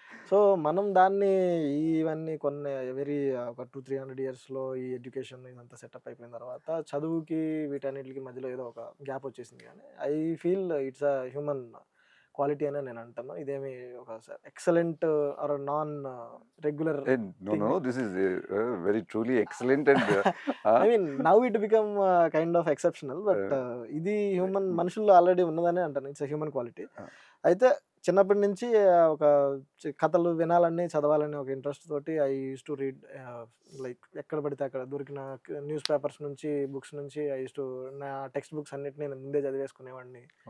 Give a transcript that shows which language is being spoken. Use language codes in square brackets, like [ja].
[te] So మనం దాన్ని ఇవన్నీ కొన్ని వెరీ ఒక 200-300 ఇయర్స్లో ఈ ఎడ్యుకేషన్ ఇదంతా సెటప్ అయిపోయిన తర్వాత చదువుకి వీటన్నిటికి మధ్యలో ఏదో ఒక గ్యాప్ వచ్చేసింది. [en] కానీ I feel it's a human quality [te] అని నేను అంటాను. ఇదేమి ఒక [en] Excellent or non regular No, this is very truly excellent and I mean now it become kind of exceptional. But [te] ఇది హ్యూమన్ మనుషుల్లో ఆల్రెడీ ఉన్నదని అంటాను. [en] It's human quality. [te] అయితే చిన్నప్పటి నుంచి ఒక కథలు వినాలని చదవాలని ఒక ఇంట్రెస్ట్ తోటి [en] I used to read like [te] ఎక్కడ పడితే అక్కడ దొరికిన న్యూస్ పేపర్స్ నుంచి బుక్స్ నుంచి [en] I used to [te] నా టెక్స్ట్ బుక్స్ అన్నిటిని నేను ముందే చదివేసుకునేవాడిని.